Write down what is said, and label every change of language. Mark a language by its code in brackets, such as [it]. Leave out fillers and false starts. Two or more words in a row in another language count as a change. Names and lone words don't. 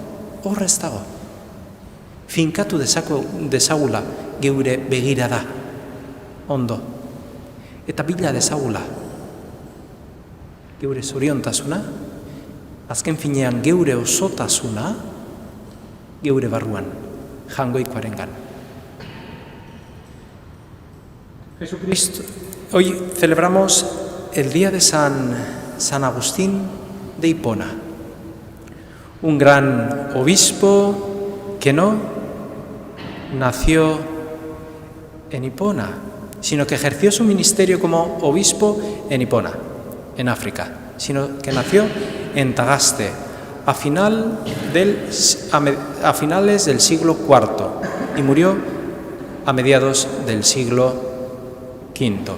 [eu] Finkatu dezagula geure begirada, ondo, eta bila dezagula. Geure zoriontasuna, azken finean geure osotasuna, geure barruan, Jaungoikoarengan. [es] Jesucristo, hoy celebramos el día de San Agustín de Hipona, un gran obispo que no nació en Hipona, sino que ejerció su ministerio como obispo en Hipona, en África, sino que nació en Tagaste a finales del siglo IV y murió a mediados del siglo V.